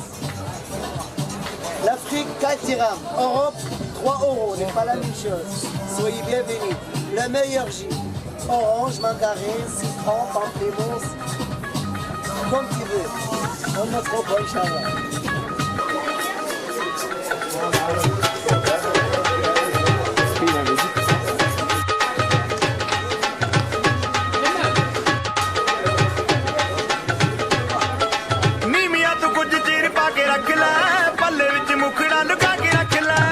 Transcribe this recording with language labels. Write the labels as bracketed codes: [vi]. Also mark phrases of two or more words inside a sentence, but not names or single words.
[fr] L'Afrique 4 dirhams. Europe 3 euros n'est pas la même chose. Soyez bienvenus. Le meilleur J. Orange, mandarine, citron, pamplemousse. Comme tu veux. On ne trop pas, Inch'Allah. [pa] ਨੀਮੀਆਂ ਤੂੰ ਕੁਝ ਚਿਰ ਪਾ ਕੇ ਰੱਖ ਲੈ ਪੱਲੇ ਵਿੱਚ ਮੁਖੜਾ ਲੁਕਾ ਕੇ ਰੱਖ ਲੈ